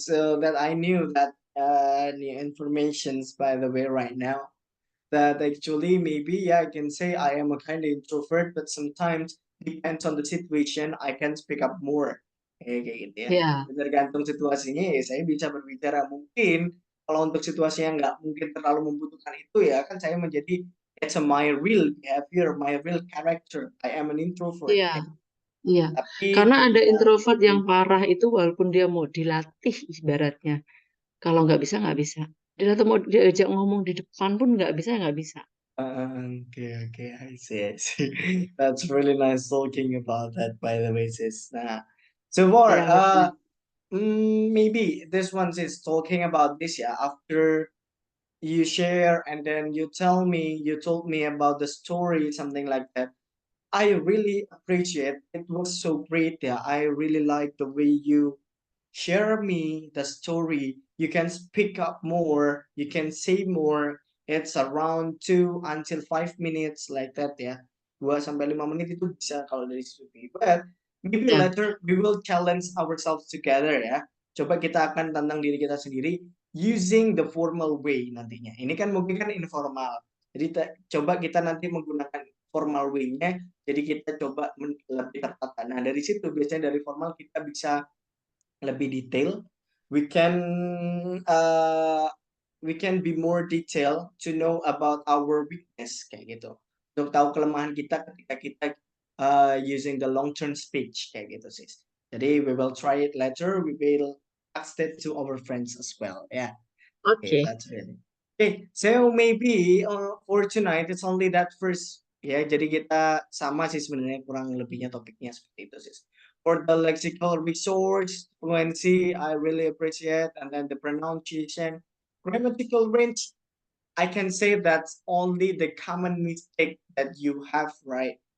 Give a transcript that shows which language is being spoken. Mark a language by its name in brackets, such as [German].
[English] So that I knew that new informations by the way right now. That actually maybe yeah I can say I am a kind of introvert, but sometimes depends on the situation I can speak up more. [Indonesian] Kayak gitu ya. Ya, Tergantung situasinya ya saya bisa berbicara. Mungkin kalau untuk situasi yang nggak mungkin terlalu membutuhkan itu ya kan saya menjadi [English] it's a my real behavior, my real character. I am an introvert. [Indonesian] iya, iya. Tapi Karena ada ketika introvert yang parah itu walaupun dia mau dilatih ibaratnya. Kalau nggak bisa. Dia atau mau diajak ngomong di depan pun nggak bisa, nggak bisa. [English] okay, okay, I see, I see. That's really nice talking about that, by the way, sis. So more, [Indonesian] Ya, ya. [English] maybe this one is talking about this, yeah. After you share and then you told me about the story, something like that. I really appreciate. It was so great, yeah. I really like the way you share me the story. You can speak up more, you can say more. It's around 2 until 5 minutes like that ya. [Indonesian] 2 sampai 5 menit itu bisa kalau dari situ. [English] But maybe [Indonesian] Ya, [English] later we will challenge ourselves together ya. [Indonesian] Coba kita akan tantang diri kita sendiri [English] using the formal way [Indonesian] nantinya. Ini kan mungkin kan informal. Jadi coba kita nanti menggunakan formal way-nya. Jadi kita coba lebih tertata. Nah dari situ biasanya dari formal kita bisa lebih detail. [English] We can uh, we can be more detail to know about our weakness [Indonesian] kayak gitu. Untuk tahu kelemahan kita ketika kita [English] using the long term speech [Indonesian] kayak gitu sis. Jadi [English] we will try it later. We will ask it to our friends as well. Yeah. Okay, oke. that's really. Okay, so maybe for tonight it's only that first. [Indonesian] Ya, jadi kita sama sih sebenarnya kurang lebihnya topiknya seperti itu sih. [English] For the lexical resource, fluency, I really appreciate, and then the pronunciation, grammatical range, I can say that's only the common mistake that you have, right?